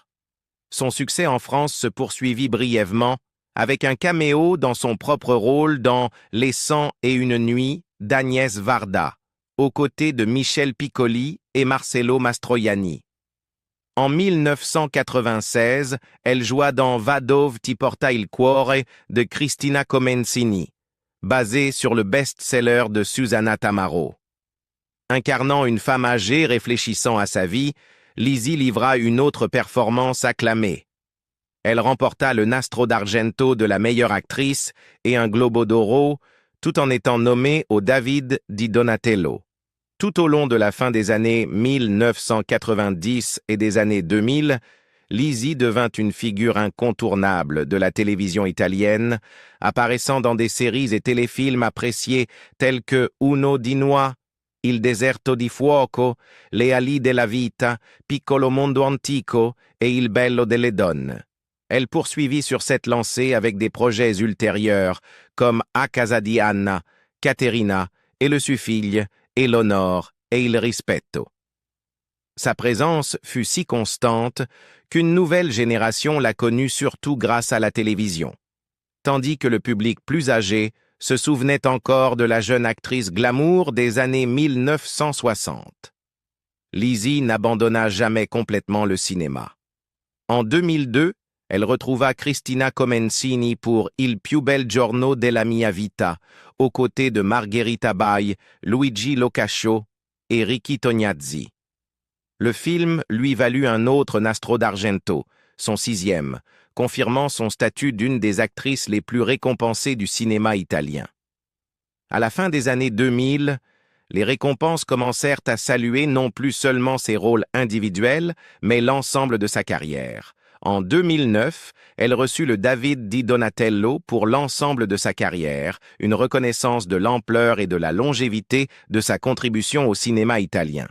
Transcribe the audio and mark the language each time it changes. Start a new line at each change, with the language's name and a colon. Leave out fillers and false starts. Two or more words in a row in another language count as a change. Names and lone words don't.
French: Son succès en France se poursuivit brièvement avec un caméo dans son propre rôle dans Les 101 nuits d'Agnès Varda, aux côtés de Michel Piccoli et Marcello Mastroianni. En 1996, elle joua dans Va dove ti porta il cuore de Cristina Comencini, basé sur le best-seller de Susanna Tamaro. Incarnant une femme âgée réfléchissant à sa vie, Lisi livra une autre performance acclamée. Elle remporta le Nastro d'Argento de la meilleure actrice et un Globo d'Oro, tout en étant nommée au David di Donatello. Tout au long de la fin des années 1990 et des années 2000, Lisi devint une figure incontournable de la télévision italienne, apparaissant dans des séries et téléfilms appréciés tels que Uno di Noi, Il deserto di fuoco, Le ali della vita, Piccolo mondo antico et Il bello delle donne. Elle poursuivit sur cette lancée avec des projets ultérieurs comme A casa di Anna, Caterina et le Suffiglie, et l'honneur et il rispetto. Sa présence fut si constante qu'une nouvelle génération l'a connue surtout grâce à la télévision, tandis que le public plus âgé se souvenait encore de la jeune actrice glamour des années 1960. Lisi n'abandonna jamais complètement le cinéma. En 2002, elle retrouva Cristina Comencini pour Il più bel giorno della mia vita, aux côtés de Margherita Bai, Luigi Locascio et Ricky Tognazzi. Le film lui valut un autre Nastro d'Argento, son 6e, confirmant son statut d'une des actrices les plus récompensées du cinéma italien. À la fin des années 2000, les récompenses commencèrent à saluer non plus seulement ses rôles individuels, mais l'ensemble de sa carrière. En 2009, elle reçut le David di Donatello pour l'ensemble de sa carrière, une reconnaissance de l'ampleur et de la longévité de sa contribution au cinéma italien.